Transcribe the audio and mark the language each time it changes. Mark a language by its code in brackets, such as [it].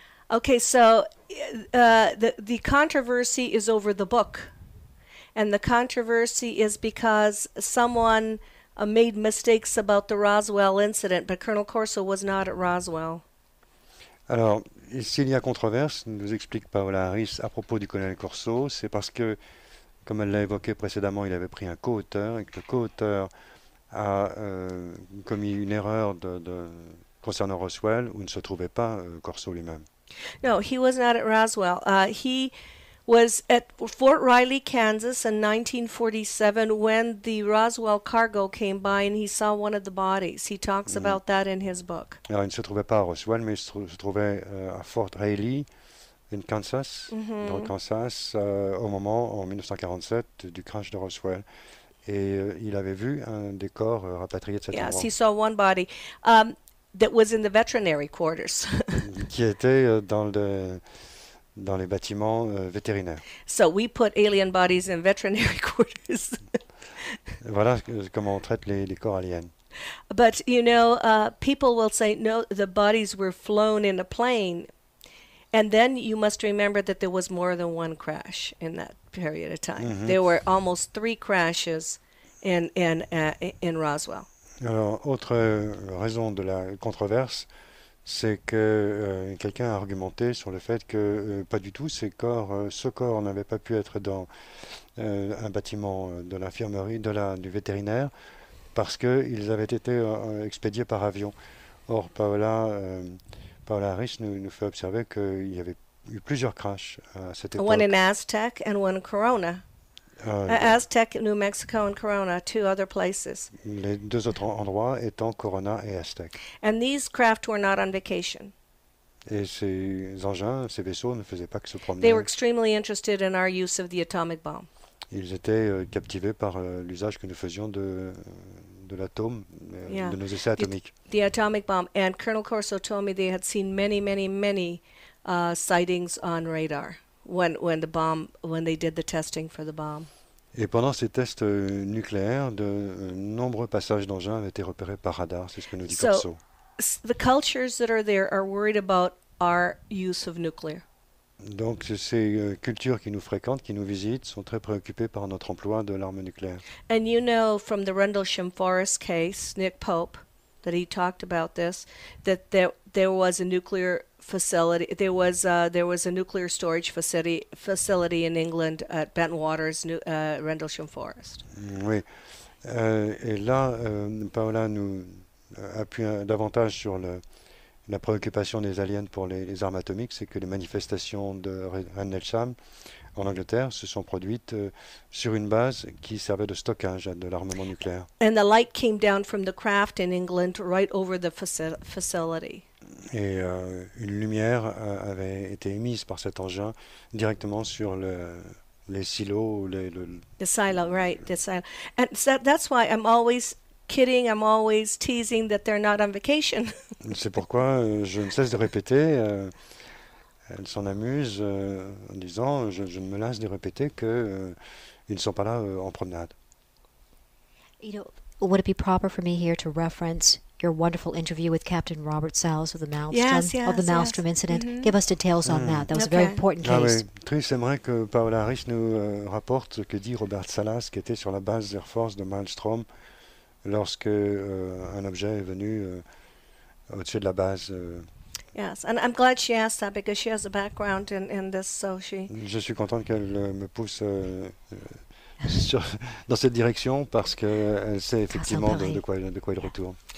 [en] Okay, so the controversy is over the book. And the controversy is because someone made mistakes about the Roswell incident, but Colonel Corso was not at Roswell. [fr] Alors, s'il y a controverse, nous explique Paola Harris à propos du colonel Corso, c'est parce que, comme elle l'a évoqué précédemment, il avait pris un co-auteur, et que le co-auteur a commis une erreur concernant Roswell, où ne se trouvait pas Corso lui-même. [en] No, he was not at Roswell. He was at Fort Riley, Kansas in 1947 when the Roswell cargo came by and he saw one of the bodies. He talks about that in his book. [fr] Alors, il ne se trouvait pas à Roswell, mais il se trouvait à Fort Riley, [en] in Kansas, [fr] dans le Kansas, au moment, en 1947, du crash de Roswell. Et il avait vu un des corps rapatriés de cet [en] Yes, [fr] endroit, [en] he saw one body that was in the veterinary quarters. [fr] qui était dans les bâtiments vétérinaires. [en] So we put alien bodies in veterinary quarters. [fr] Voilà comment on traite les corps aliens. [en] But, people will say, no, the bodies were flown in a plane. And then you must remember that there was more than one crash in that period of time. There were almost 3 crashes in Roswell. [fr] Alors, autre raison de la controverse, c'est que quelqu'un a argumenté sur le fait que pas du tout, ce corps n'avait pas pu être dans un bâtiment de l'infirmerie, du vétérinaire, parce qu'ils avaient été expédiés par avion. Or, Paola Harris nous fait observer qu'il y avait eu plusieurs crashs à cette époque. [en] One in Aztec and one in Corona. Aztec, New Mexico, and Corona, 2 other places. [fr] Les 2 autres endroits étant Corona et Aztec. [en] And these craft were not on vacation. [fr] Et ces engins, ces vaisseaux ne faisaient pas que se promener. [en] They were extremely interested in our use of the atomic bomb. [fr] Ils étaient captivés par l'usage que nous faisions de l'atome, de nos essais atomiques. [en] The atomic bomb. And Colonel Corso told me they had seen many, many, many sightings on radar when they did the testing for the bomb. [fr] Et pendant ces tests nucléaires, de nombreux passages d'engins avaient été repérés par radar, c'est ce que nous dit Corso. [en] The cultures that are there are worried about our use of nuclear. [fr] Donc ces cultures qui nous fréquentent, qui nous visitent, sont très préoccupées par notre emploi de l'arme nucléaire. [en] And from the Rendlesham Forest case, Nick Pope, that he talked about this, that there was a nuclear facility. There was a nuclear storage facility in England at Bentwaters, Rendlesham Forest. [fr] Oui. Et là, Paola nous appuie davantage sur la préoccupation des aliens pour les armes atomiques, c'est que les manifestations de Rendlesham en Angleterre se sont produites sur une base qui servait de stockage de l'armement nucléaire. [en] And the light came down from the craft in England right over the facility. [fr] Et une lumière avait été émise par cet engin directement sur les silos, [en] The silo, right? The silo, and so that's why I'm always kidding. I'm always teasing that they're not on vacation. [fr] C'est pourquoi je ne cesse de répéter, elle s'en amuse en disant, je ne me lasse de répéter qu'ils ne sont pas là en promenade. [en] You know, would it be proper for me here to reference your wonderful interview with Captain Robert Salles of the Maelstrom, of the yes, Maelstrom yes. incident? Mhm. Give us details on that. That was a very Okay. important Ah case. [fr] oui, Tris aimerait que Paola Harris nous rapporte ce que dit Robert Salas, qui était sur la base Air Force de Maelstrom, lorsque un objet est venu au-dessus de la base. [en] Yes, and I'm glad she asked that because she has a background in this, so she. [fr] Je suis contente qu'elle me pousse dans cette direction parce qu'elle sait effectivement de quoi il retourne.